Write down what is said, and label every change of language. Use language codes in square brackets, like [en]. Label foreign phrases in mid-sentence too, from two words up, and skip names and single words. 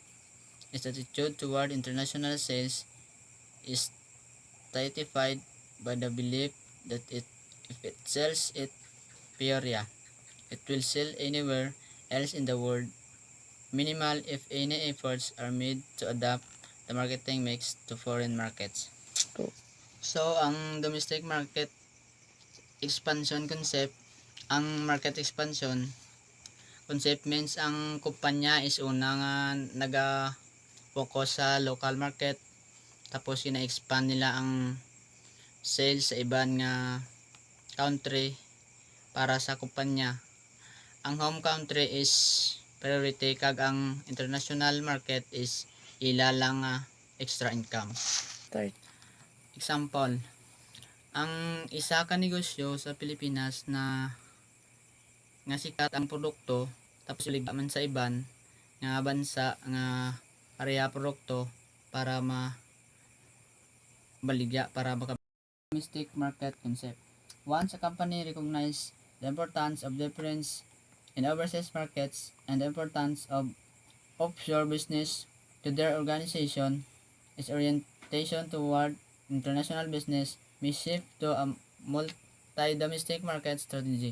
[en] Its attitude toward international sales is typified by the belief that if it sells it Peoria, it will sell anywhere else in the world. Minimal if any efforts are made to adapt the marketing mix to foreign markets. [hil] So, ang [en] domestic market expansion concept, [hil] ang [en] market expansion concept means [hil] ang kumpanya is una nga naga-focus sa [en] local market, [hil] tapos ina-expand nila ang sales sa iban nga country para sa kumpanya. Ang [en] home country is priority [hil] kag ang [en] international market is [hil] ila lang [en] extra income. [hil] Example, ang isa ka negosyo sa Pilipinas na nga sikat ang produkto tapos iligda man sa iban nga bansa nga pareha produkto para baligya para baka [en] domestic market concept. Once a company recognize the importance of difference in overseas markets and the importance of offshore business to their organization, its orientation toward international business may shift to a multi-domestic market strategy.